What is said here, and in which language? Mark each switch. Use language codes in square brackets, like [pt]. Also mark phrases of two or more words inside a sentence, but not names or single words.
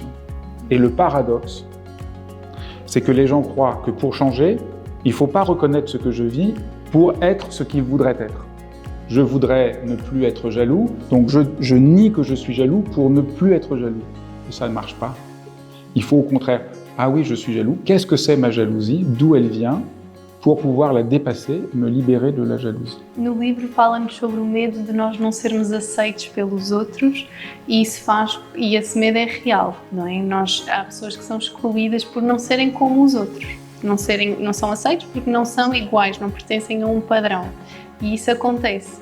[fr] Et le paradoxe, c'est que les gens croient que pour changer, il ne faut pas reconnaître ce que je vis pour être ce qu'ils voudraient être. Je voudrais ne plus être jaloux, donc je nie que je suis jaloux pour ne plus être jaloux. Et ça ne marche pas. Il faut au contraire, ah oui, je suis jaloux, qu'est-ce que c'est ma jalousie, d'où elle vient, pour pouvoir la dépasser, me libérer de la jalousie. [pt] No livro fala-nos sobre o medo de nós não sermos aceitos pelos outros e esse medo é real, não é? Há pessoas que são excluídas por não serem como os outros, não são aceitos porque não são iguais, não pertencem a um padrão. E isso acontece.